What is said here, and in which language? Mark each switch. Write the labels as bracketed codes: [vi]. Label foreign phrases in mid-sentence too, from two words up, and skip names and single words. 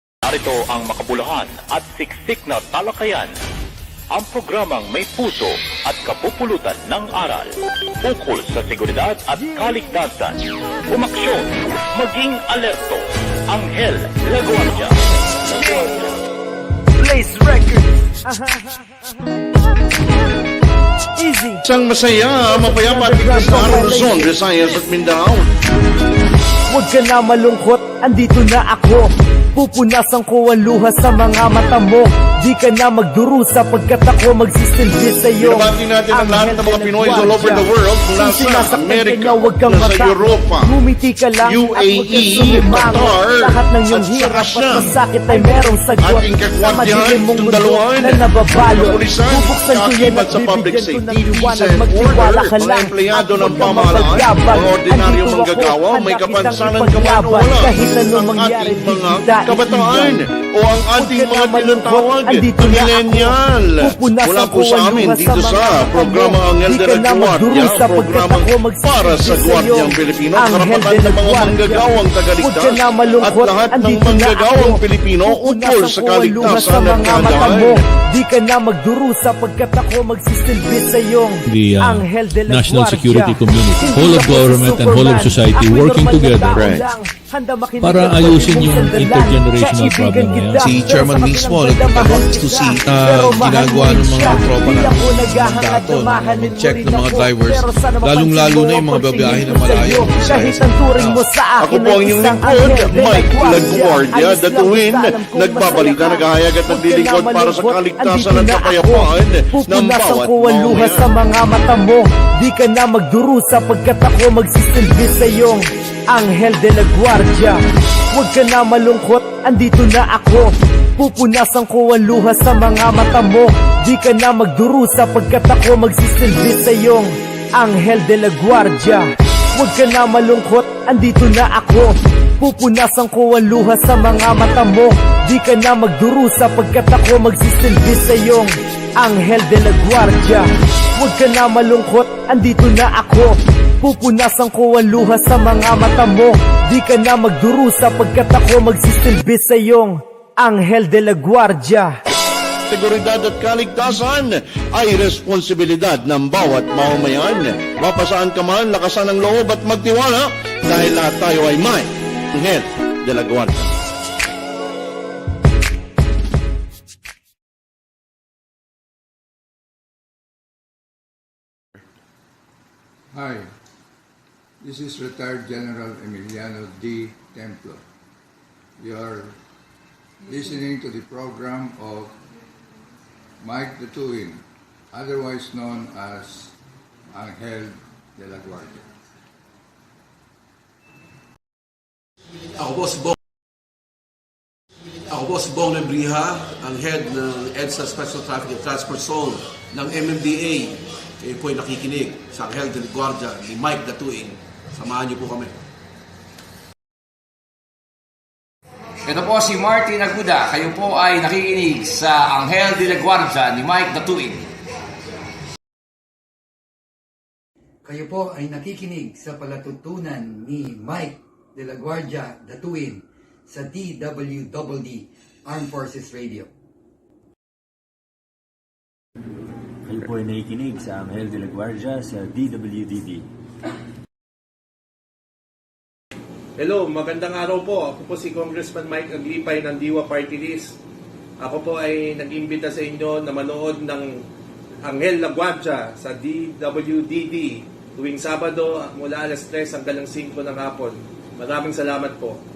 [tl] Narito ang makabuluhan at siksik na talakayan. Ang programang may puso at kapupulutan ng aral ukol sa seguridad at kaligtasan. Umaksyon, maging alerto. Anghel de la Guardia. Place Records. Easy. Isang masaya, mapayapa at ligtas na araw Luzon, Visayas at Mindanao. Huwag ka na malungkot, andito na ako. Pupunasan ko ang luha sa mga mata mo. Di ka na magdurusa pagkat ako magsisilbi sa'yo. Binabati natin ang lahat ng mga Pinoy [en] all over the world, [tl] mula sa Amerika, sa Europa, Ngumiti ka lang UAE, Qatar, lahat ng iyong at sa hirap at Russia. masakit ay merong sagot. Ating Sa kagwardyahan, madilim mong mundo Daluan, na nababalo, kapulisan, bubuksan ko yan at kaakibat sa public bibigyan ko ng safety, liwanag. [en] peace and Magtiwala [tl] order, ka mga lang empleyado at ng huwag kang pamahalaan, mapagyabang. mga ordinaryong Andito ako, manggagawa, may handa kitang kapansanan ka man o ipaglaban. wala, Kahit anong ang mangyari, ating mga di kita kabataan iiwan. o ang ating Huwag ka mga na malungkot, tinatawag andito na na ako. millennial. Pupunasan Mula po ko sa ang amin luha dito sa sa mga programa mata mo. Anghel Di de ka la na Guardia, magdurusa pagkat programang ako magsisilbi para sa sa'yo. Gwardyang Pilipino, Anghel karapatan de la ng mga Guardia. manggagawang Huwag tagaligtas ka na at malungkot, lahat ng andito na manggagawang ako. Pilipino ukol Pupunasan sa ko ang luha sa kaligtasan at mga mata kahandaan. mo. Di ka na magdurusa pagkat ako magsisilbi sa'yo. The Anghel de la national Guardia. [en] security community, [tl] Hindi [en] whole of [tl] ako [en] government and whole of [tl] Superman. society Ako'y working normal na together tao Right. lang. Handa makinig para at ayusin pwede yung mong sandalan. intergenerational Kaibigan problem na yan. kita, Si pero Chairman sa mismo kabilang nagpunta banda, [en] to see [tl] pero mahal ginagawa mo ng rin mga siya. tropa Di natin ako naghahangad mandato, na mahalin mo mag-check rin ng mga ako. drivers, Pero sana mapansin lalong-lalo mo na yung mga ang babiyahe na pagtingin ko malayo. sa'yo. Kahit ang turing mo sa Ako akin po ay ang inyong isang lingkod, Anghel de la Mike Guardia. Laguardia, Ayos lang, DATUIN, basta alam kong nagbabalita, masaya ka. naghahayagat, Huwag ka naglilingkod na para sa malungkot, kaligtasan andito at na ako. kapayapaan ng Pupunasan bawat ko ang luha sa mamamayan. mga mata mo. Di ka na magdurusa pagkat ako magsisilbi sa'yo. Anghel de la Guardia. Huwag ka na malungkot, andito na ako. Pupunasan ko ang luha sa mga mata mo. Di ka na magdurusa pagkat ako magsisilbi sa'yo. Anghel de la Guardia. Huwag ka na malungkot, andito na ako. Pupunasan ko ang luha sa mga mata mo. Di ka na magdurusa pagkat ako magsisilbi sa'yo. Anghel de la Guardia. Huwag ka na malungkot, andito na ako. Pupunasan ko ang luha sa mga mata mo. Di ka na magdurusa pagkat ako magsisilbi sa'yo. Anghel de la Guardia. Seguridad at kaligtasan ay responsibilidad ng bawat mamamayan. Mapasaan ka man, lakasan ang loob at magtiwala dahil lahat tayo ay may Anghel de la Guardia. [en] Hi, this is retired General Emiliano D. Templo. You are listening to the program of Mike DATUIN, otherwise known as Anghel de la Guardia. [tl] Ako po si Bong Lebriha, ang head ng EDSA Special Traffic and Transport Zone ng MMDA. Kayo po ay nakikinig sa Anghel de la Guardia ni Mike DATUIN. Samahan niyo po kami. Ito po si Martin Aguda. Kayo po ay nakikinig sa Anghel de la Guardia ni Mike DATUIN. Kayo po ay nakikinig sa palatuntunan ni Mike de la Guardia DATUIN sa DWDD Armed Forces Radio. Kayo po ay nakikinig sa Anghel de la Guardia sa DWDD. Hello, magandang araw po. Ako po si Congressman Mike Aglipay ng DIWA PARTYLIST. Ako po ay nag-imbita sa inyo na manood ng Anghel de la Guardia sa DWDD tuwing Sabado mula alas 3 hanggang 5 ng hapon. Maraming salamat po.